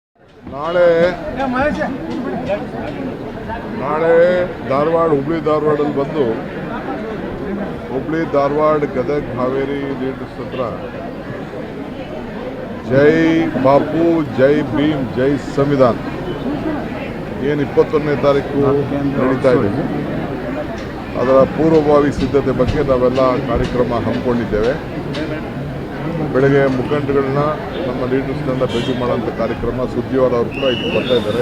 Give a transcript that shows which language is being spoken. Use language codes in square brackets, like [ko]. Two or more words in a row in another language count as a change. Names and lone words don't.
[kn] ನಾಳೆ ಧಾರವಾಡ ಹುಬ್ಬಳ್ಳಿ ಧಾರವಾಡ ಬಂದು ಹುಬ್ಬಳ್ಳಿ ಧಾರವಾಡ ಗದಗ ಹಾವೇರಿ ಲೀಡರ್ಸ್ ಹತ್ರ ಜೈ ಬಾಪು ಜೈ ಭೀಮ್ ಜೈ ಸಂವಿಧಾನ ಏನು 21ನೇ ತಾರೀಕು ನಡೀತಾ ಇದೆ, ಅದರ ಪೂರ್ವಭಾವಿ ಸಿದ್ಧತೆ ಬಗ್ಗೆ ನಾವೆಲ್ಲ ಕಾರ್ಯಕ್ರಮ ಹಮ್ಮಿಕೊಂಡಿದ್ದೇವೆ. ಬೆಳಗ್ಗೆ ಮುಖಂಡಗಳನ್ನ ನಮ್ಮ ಲೀಡರ್ಸ್ನೆಲ್ಲ ಭೇಟಿ ಮಾಡೋಂಥ ಕಾರ್ಯಕ್ರಮ ಸುದ್ದಿವಾರ ಅವರು ಕೂಡ ಇಲ್ಲಿ ಬರ್ತಾ ಇದ್ದಾರೆ.